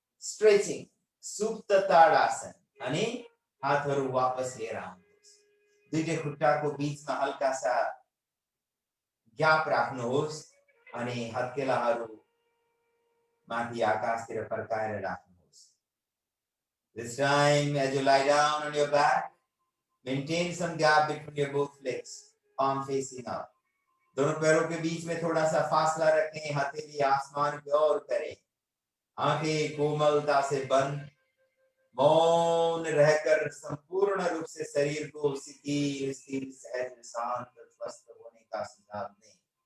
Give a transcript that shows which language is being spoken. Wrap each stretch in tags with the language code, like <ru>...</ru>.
<ne>Stretching सुप्त ताडासन अनि हातहरू वापस लिएर आउनुहोस्। दुईटै खुट्टाको बीचमा हल्का सा ग्याप राख्नुहोस् अनि हत्केलाहरू माथि आकाशतिर फर्काएर राख्नुहोस्।</ne> <en>This time as you lie down on your back, maintain some gap between your both legs, palm facing up.</en> <hi>दोनों पैरों के बीच में थोड़ा सा फासला रखें, हथेली आसमान की ओर करें, आंखें कोमलता से बंद, मौन रहकर संपूर्ण रूप से शरीर को शिथिल स्थिर सहज शांत स्वस्थ होने का सुझाव दें।</hi>